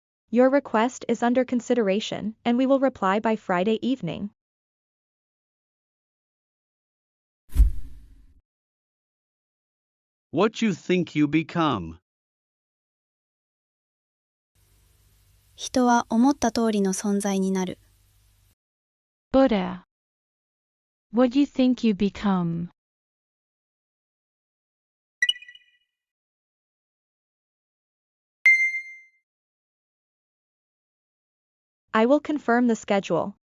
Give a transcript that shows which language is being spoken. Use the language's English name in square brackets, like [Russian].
[English] Your request is under consideration, and we will reply by Friday evening. What you think you become. [Japanese] 人は思った通りの存在になる。 [English] Buddha. What do you think you become? I will confirm the schedule.